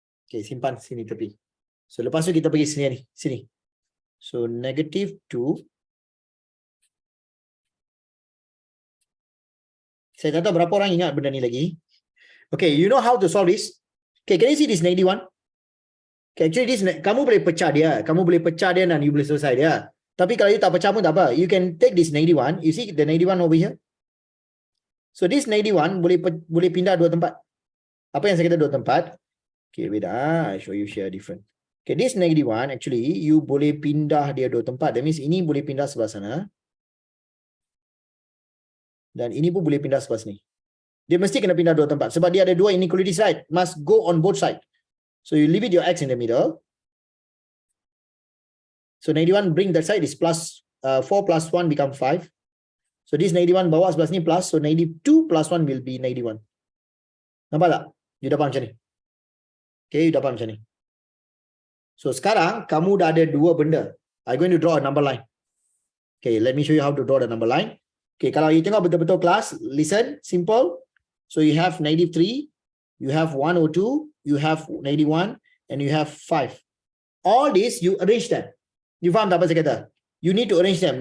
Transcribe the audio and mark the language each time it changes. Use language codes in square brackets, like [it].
[ms] Okay, simpan sini tepi. So lepas tu kita pergi sini ni, sini. [en] So -2. [ms] Saya tak tahu berapa orang ingat benda ni lagi. [en] Okay, you know how to solve this? Okay, can you see this -1? Okay, actually this [ms] kamu boleh pecah dia. Kamu boleh pecah dia dan you boleh selesai dia. Tapi kalau you tak pecah pun tak apa. [en] You can take this -1. You see the -1 over here? So this -1 [ms] boleh pindah dua tempat. Apa yang saya kata dua tempat? [en] Okay, wait I show you share different. [ms] Okay, this -1 actually you boleh pindah dia dua tempat. [en] That means [ms] ini boleh pindah sebelah sana. Dan ini pun boleh pindah sebelah sini. Dia mesti kena pindah dua tempat. Sebab dia ada dua [en] inequalities, right? Must go on both sides. So you leave it your x in the middle. So -1 bring that side is plus 4 plus 1 become 5. [ms] So this -1 bawa sebelah sini plus. [en] So -2 plus 1 will be -1. [ms] Nampak tak? You dah faham macam ni? Okay, you dah faham macam ni. So sekarang kamu dah ada dua benda. [en] I'm going to draw a number line. Okay, let me show you how to draw the number line. Okay, [ms] kalau you tengok betul-betul kelas, [en] listen, simple. So you have -3, you have 102, you have -1, and you have 5. All this, you arrange them. You [ms] faham tak apa saya kata? [en] You need to arrange them.